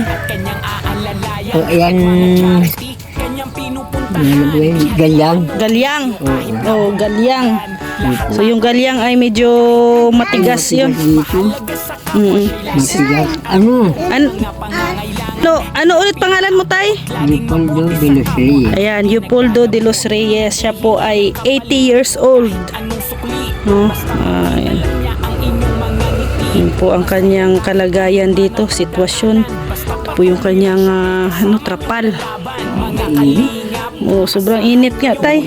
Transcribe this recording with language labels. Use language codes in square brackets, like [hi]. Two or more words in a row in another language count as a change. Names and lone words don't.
[tl] O, ayan. Galyang. Galyang. Oh, galyang. So yung galyang ay medyo matigas yun. Matigas. Ano? Ano ulit pangalan mo tay? Leopoldo de los Reyes. Ayan, Leopoldo de los Reyes. Siya po ay 80 [en] years old. [tl] Ayan. Yun po ang kanyang kalagayan dito, sitwasyon. Ito po yung kanyang trapal. Oh, sobrang init nga tay.